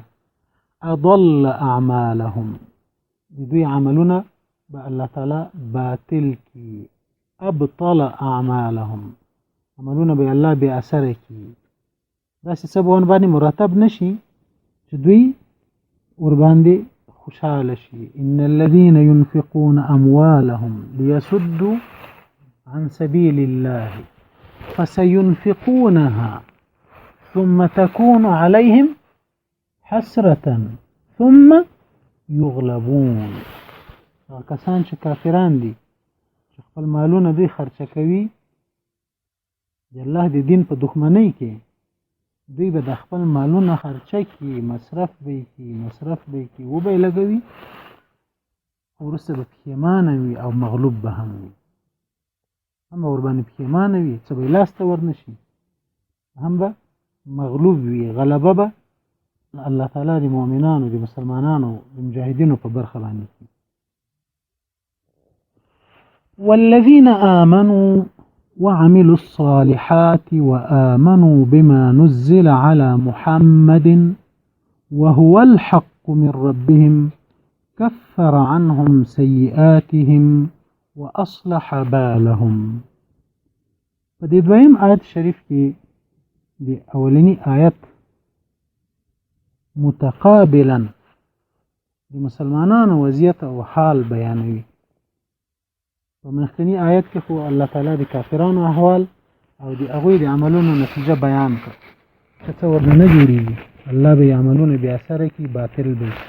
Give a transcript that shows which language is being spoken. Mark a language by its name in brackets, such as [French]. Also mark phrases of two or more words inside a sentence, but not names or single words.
[Arabic] اضل اعمالهم، [Pashto] د دوی عملونه به الله تعالی باطل کی. [Arabic] ابطل اعمالهم، [Pashto] عملونه به الله بې اثره کی. داسې څه به باندې مرتب نشي چې دوی ورباندې خوشحاله شي. [Arabic] ان الذين ينفقون اموالهم ليصدوا عن سبيل الله فسينفقونها ثم تكون عليهم حسرة ثم يغلبون. [Pashto] کسان چې کافران دي چې خپل مالونه دوی خرچه کوي د الله د دین په دښمنۍ کې، دوی به د خپل مالونه خرچه کی، مصرف به کی و به لګوي، وروسته به پښیمانه وي او مغلوب به هم وي. هم به ورباندې پښیمانه وي، څه به یې لاسته ورنشي، هم به مغلوب وي. غلبه به الله تعالی د مؤمنانو، د مسلمانانو، د مجاهدینو په برخه باندې کوي. [Arabic] والذین آمنوا وعملوا الصالحات وآمنوا بما نزل على محمد وهو الحق من ربهم كفر عنهم سيئاتهم وأصلح بالهم. [Pashto] په دې دویم آیت شریف کې د اولنی آیت متقابلا د مسلمانانو وضعیت او حال بیانوي. په مخکنی آیت کې خو الله تعالی د کافرانو احوال او د هغوی د عملونو نتیجه بیان کړ چې څه ورنه نه جوړېږي، الله به یې عملونه بې اثره کړي، باطل به شي.